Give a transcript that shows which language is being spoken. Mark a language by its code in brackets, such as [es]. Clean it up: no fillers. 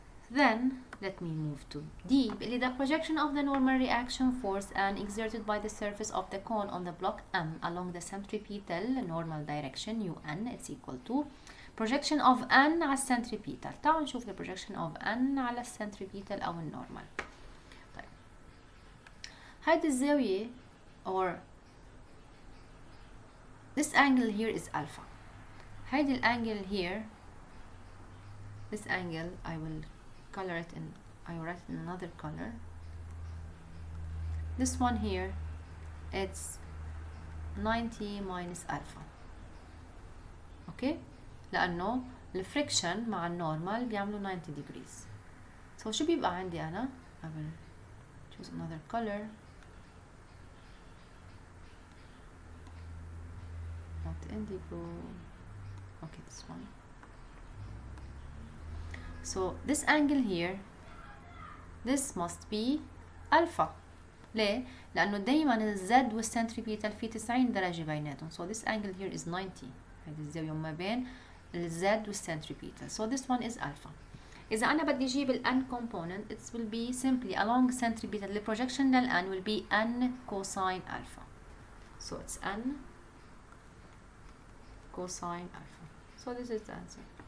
[en] Then let me move to D. The projection of the normal reaction force and exerted by the surface of the cone on the block M along the centripetal normal direction UN, it's equal to projection of N [ar] على السنتريبيتال. تعالوا نشوف [en] the projection of N [ar] على السنتريبيتال أو النورمال. طيب هيدي الزاوية [en] or this angle here is alpha. هيدي الانجل here, this angle I will color it in, I will write it in another color. This one here, it's 90 minus alpha. [ar] Okay, لأنه الفريكشن مع النورمال بيعملوا 90 degrees. [en] So [ar] شو بيبقى عندي أنا؟ [en] I will choose another color. Not indigo. Okay, this one. So this angle here, this must be alpha. [ar] ليه؟ لأنه دايما الزد والسنتريبيتال في 90 درجة بيناتهم. [en] So this angle here is 90. [ar] هذه الزاوية ما بين الزد والسنتريبيتال. [en] So this one is alpha. [ar] إذا أنا بدي أجيب ال [en] n component, it will be simply along centripetal. The projection [ar] لل [en] n will be n cosine alpha. So it's n cosine alpha. So this is the answer.